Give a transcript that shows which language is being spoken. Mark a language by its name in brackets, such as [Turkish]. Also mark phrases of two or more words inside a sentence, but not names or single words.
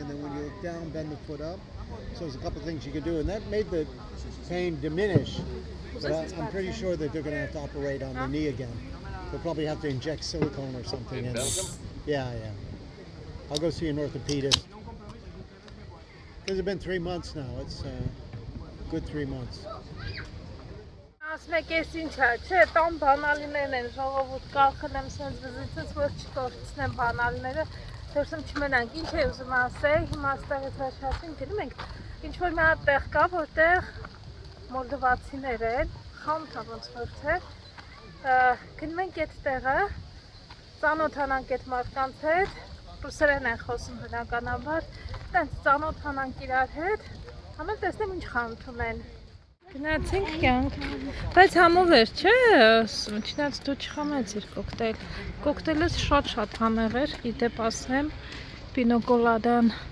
[English] And then when you look down, bend the foot up. So there's a couple things you can do, and that made the pain diminish. But I'm pretty sure that they're going to have to operate on the knee again. They'll probably have to inject silicone or something in it. Yeah. I'll go see an orthopedist. It's been 3 months now. It's good 3 months. [Armenian] Ասմեք ես ինչ է, չէ, տան բանալիներն են, ժողովուրդ կախել եմ սենց վզիցս, որ չկորցնեմ բանալիները, դերսում չմենանք, ինչ է ուզում ասել, հիմա ստեղից հաշվացին, գնում ենք, ինչ-որ մի հատ տեղ կա, որտեղ մոլդովացիներ են, խանութ ոնց որ թե, գնում ենք այդ տեղը, ծանոթանանք այդ մարդկանց հետ, ռուսերեն են խոսում բնականաբար, տենց ծանոթանանք իրար հետ, համել տեսնեմ ինչ խանութ ունեն։ Գնացինք կյանք, բայց համովեր չէ, չնայած դու չխմեցիր կոկտեյլ, կոկտեյլը շատ համեղ էր, իդեպ ասեմ, պինոկոլադան։